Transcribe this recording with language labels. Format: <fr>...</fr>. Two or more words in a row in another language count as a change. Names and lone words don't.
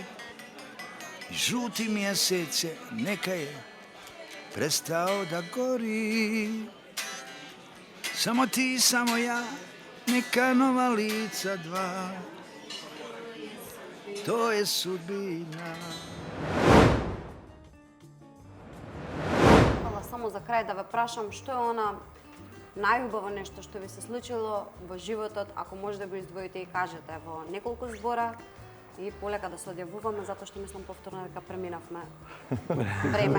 <bs>Žuti mjesece neka je prestao da gori. Samo ti, samo ja, neka nova lica dva. To je sudbina.</bs> <mk>Само за крај да ве прашам, што е она најубаво нешто што ви се случило во животот, ако може да го издвоите и кажете во неколку збора и полека да се одјавуваме, затоа што мислам повторно дека преминавме време.</mk>